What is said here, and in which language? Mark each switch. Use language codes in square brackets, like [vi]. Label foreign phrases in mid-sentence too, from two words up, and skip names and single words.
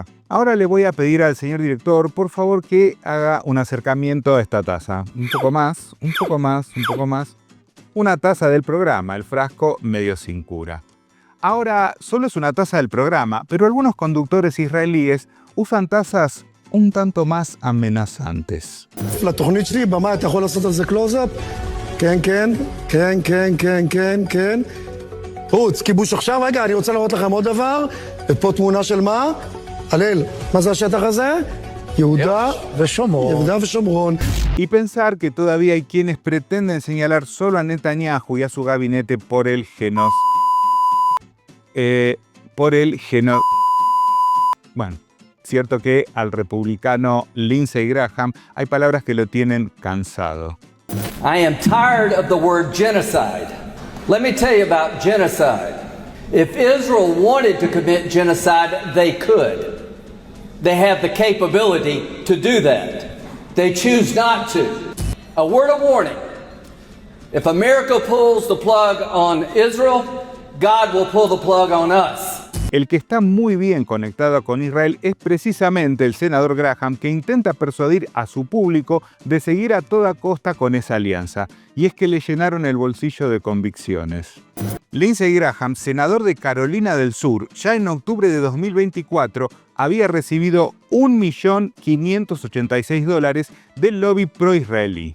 [es] Ahora le voy a pedir al señor director, por favor, que haga un acercamiento a esta taza. Un poco más, un poco más, un poco más. Una taza del programa, el frasco medio sin cura. Ahora, solo es una taza del programa, pero algunos conductores israelíes usan tazas un tanto más amenazantes. [he] לתוכנית שלי, במה אתה יכול לעשות על זה קלוז-אפ? כן, כן, כן, כן, כן, כן, כן. רוץ, כיבוש עכשיו. רגע, אני רוצה לראות לכם עוד דבר. ופה תמונה של מה? הלל, מה זה השטח הזה? יהודה ושומרון. יהודה ושומרון. [es] Y pensar que todavía hay quienes pretenden señalar solo a Netanyahu y a su gabinete por el Bueno, cierto que al republicano Lindsey Graham hay palabras que lo tienen cansado. [en] I am tired of the word genocide. Let me tell you about genocide. If Israel wanted to commit genocide, they could. They have the capability to do that. They choose not to. A word of warning. If America pulls the plug on Israel, God will pull the plug on us. [es] El que está muy bien conectado con Israel es precisamente el senador Graham, que intenta persuadir a su público de seguir a toda costa con esa alianza. Y es que le llenaron el bolsillo de convicciones. Lindsey Graham, senador de Carolina del Sur, ya en octubre de 2024 había recibido $1.586.000 del lobby pro-israelí.